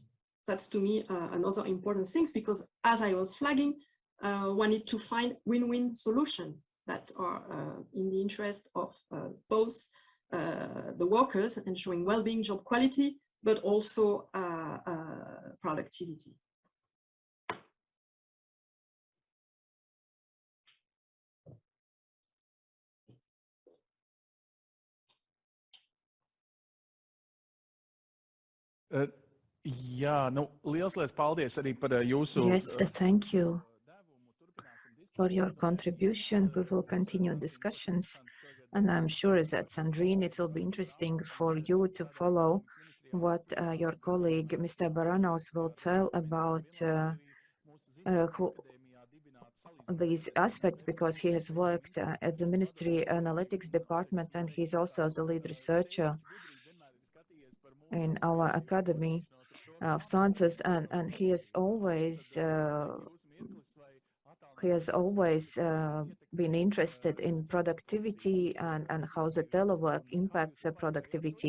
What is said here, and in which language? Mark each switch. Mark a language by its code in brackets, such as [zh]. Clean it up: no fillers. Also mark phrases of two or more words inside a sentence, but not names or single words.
[en] That's to me another important thing, because as I was flagging, one need to find win-win solutions that are in the interest of both the workers, ensuring well-being, job quality, but also productivity. [lv] Jā, nu, liels paldies arī par jūsu. [en] Yes, thank you for your contribution. We will continue discussions, and I'm sure that, Sandrine, it will be interesting for you to follow what your colleague, Mr. Baranos, will tell about these aspects, because he has worked at the Ministry Analytics Department, and he's also the lead researcher in our Academy of Sciences, and he has always been interested in productivity and how the telework impacts the productivity.